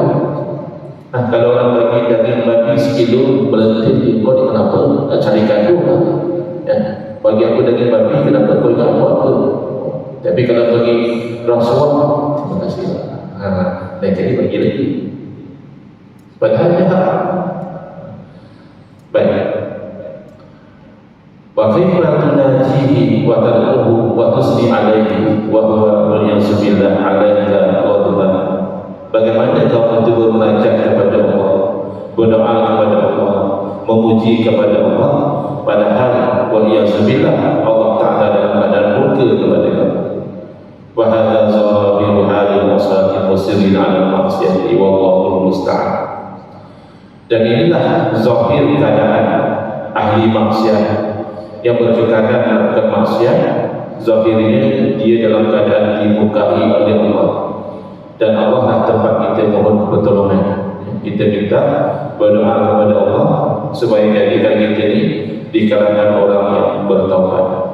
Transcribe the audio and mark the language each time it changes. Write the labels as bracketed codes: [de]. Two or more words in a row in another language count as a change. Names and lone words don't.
[ms] Kalau orang bagi daging babi sekilo berhenti, kau ni kenapa? Nak cari gaduh lah. Bagi aku daging babi, kenapa kau ingat buat apa? Tapi kalau bagi rasuah, terima kasih lah. Dan jadi bagi lagi. Padahal dia haram. Baik. [ar] وكيف تناجيه وتدعوه وتثني عليه وهو والعياذ بالله عليك غضبان. [ms] Bagaimana kau itu bermunajat kepada Allah, berdoa kepada Allah, memuji kepada Allah, padahal waliyasubillah Allah Ta'ala dalam keadaan murka kepada kamu. [ar] وهذا ظاهر حال المساكين المصرين على المعصية والله المستعان. [ms] Dan inilah zahir keadaan ahli maksiat yang berkekalan melakukan maksiat. Zahirnya dia dalam keadaan dimukai oleh Allah, dan Allah lah tempat kita mohon pertolongan. Kita minta berdoa kepada Allah supaya jadikan kita ni di kalangan orang yang bertaubat.